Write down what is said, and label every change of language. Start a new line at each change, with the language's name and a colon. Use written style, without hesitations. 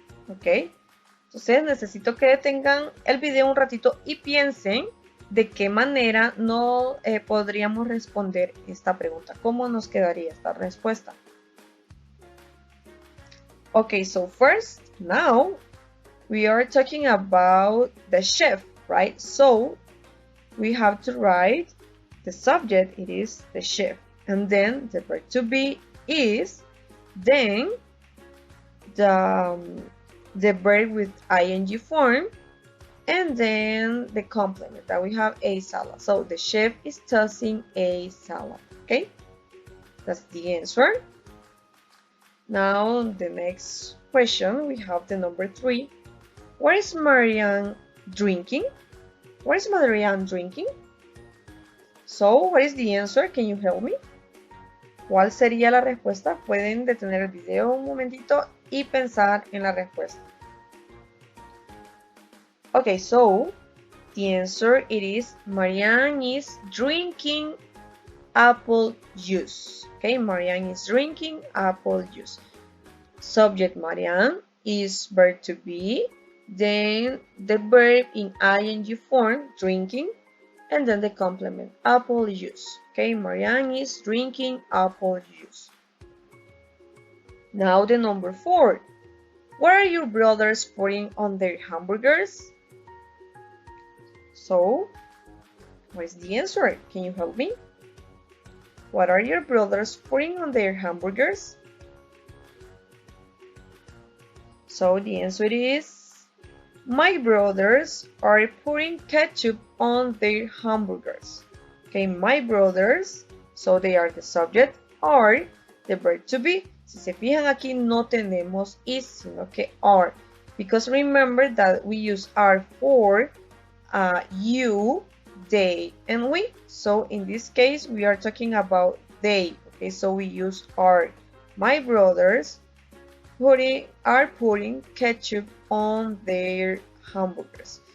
Spanish: Okay, entonces necesito que detengan el video un ratito y piensen de qué manera no podríamos responder esta pregunta. ¿Cómo nos quedaría esta respuesta?
English: Okay, so first, now we are talking about the chef, right? So we have to write the subject, it is the chef, and then the verb to be is, then the verb with ing form, and then the complement that we have a salad. So the chef is tossing a salad. Okay, that's the answer. Now the next question, we have the number 3. What is Marianne drinking? What is Marianne drinking? So what is the answer? Can you help me?
Spanish: ¿Cuál sería la respuesta? Pueden detener el video un momentito y pensar en la respuesta.
English: Okay, so the answer it is Marianne is drinking apple juice. Okay, Marianne is drinking apple juice. Subject Marianne is verb to be, then the verb in ing form, drinking, and then the complement, apple juice. Okay, Marianne is drinking apple juice. Now the number 4. What are your brothers putting on their hamburgers? So, what is the answer? Can you help me? What are your brothers putting on their hamburgers? So the answer is, my brothers are putting ketchup on their hamburgers. Okay, my brothers, so they are the subject, are the verb to be.
Spanish: Si se fijan aquí no tenemos is, sino que are.
English: Because remember that we use are for you, they, and we. So in this case, we are talking about they. Okay, so we use are. My brothers are putting ketchup on their hamburgers.